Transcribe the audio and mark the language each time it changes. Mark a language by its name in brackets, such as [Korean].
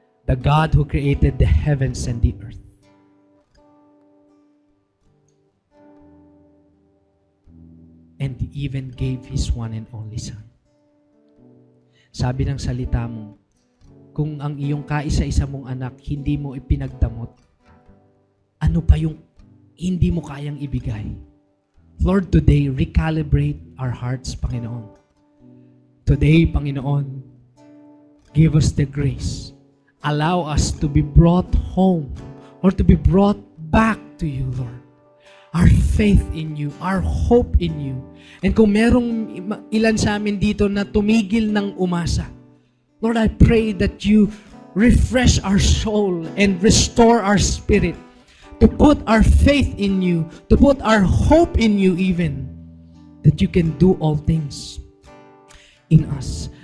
[English] The God who created the heavens and the earth. And even gave His one and only Son. [Filipino] Sabi ng salita mo, kung ang iyong kaisa-isa mong anak hindi mo ipinagdamot, ano pa yung hindi mo kayang ibigay? [English] Lord, today, recalibrate our hearts, Panginoon. Today, Panginoon, give us the grace. Allow us to be brought home or to be brought back to you, Lord. Our faith in you, our hope in you. And [Filipino] kung merong ilan sa amin dito na tumigil ng umasa, [English] Lord, I pray that you refresh our soul and restore our spirit to put our faith in you, to put our hope in you even, that you can do all things in us.